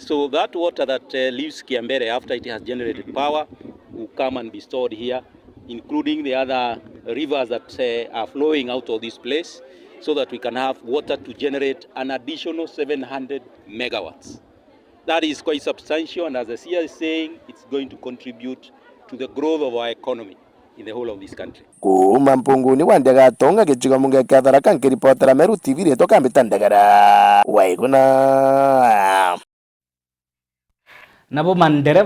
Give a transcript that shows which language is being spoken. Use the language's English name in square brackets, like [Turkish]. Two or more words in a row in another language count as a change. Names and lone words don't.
[English] So that water that leaves Kiambere after it has generated power will come and be stored here, including the other rivers that are flowing out of this place, so that we can have water to generate an additional 700 megawatts. That is quite substantial, and as the CEO is saying, it's going to contribute to the growth of our economy in the whole of this country. [Meru] Kuma Mpunguni wandaga tonga gechigo munge kia Tharaka nkiripotera Meru TV reto kambita Ndagara Waiguna. Nabo mandere